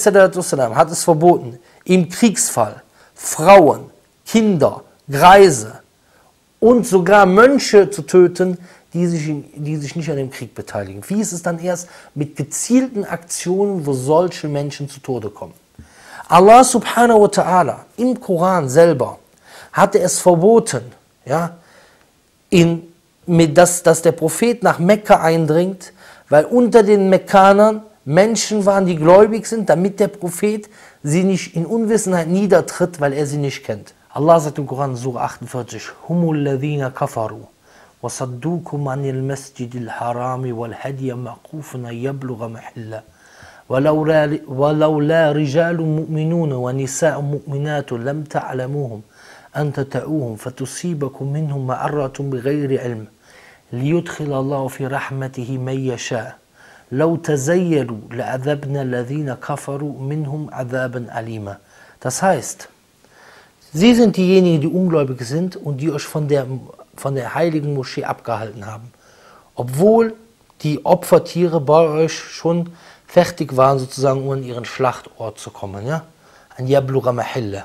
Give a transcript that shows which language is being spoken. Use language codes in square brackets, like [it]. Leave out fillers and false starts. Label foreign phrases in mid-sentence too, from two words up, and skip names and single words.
[de] hat es verboten, im Kriegsfall Frauen, Kinder, Greise und sogar Mönche zu töten, die sich nicht an dem Krieg beteiligen. Wie ist es dann erst mit gezielten Aktionen, wo solche Menschen zu Tode kommen? [ar] الله سبحانه وتعالى [de] im Koran selber hatte es verboten, ja, dass der Prophet nach Mekka eindringt, weil unter den Mekkanern Menschen waren, die gläubig sind, damit der Prophet sie nicht in Unwissenheit niedertritt, weil er sie nicht kennt. Allah sagt im Koran, [ar] Surah 48, هم الذين كفروا وصدوكم عن المسجد الحرام والهدي معكوفا أن يبلغ محله ولولا رجال مؤمنون ونساء مؤمنات لم تعلموهم أن تطيعوهم فتصيبكم منهم معرة بغير علم ليدخل الله في رحمته من يشاء لو تزيلوا لعذبنا الذين كفروا منهم عذابا أليما. [de] Das heißt, Sie sind diejenigen, die ungläubig sind und die euch von der heiligen Moschee abgehalten haben. Obwohl die Opfertiere bei euch schon fertig waren, sozusagen, um an ihren Schlachtort zu kommen. [ar] Ja? أن يبلغ محله.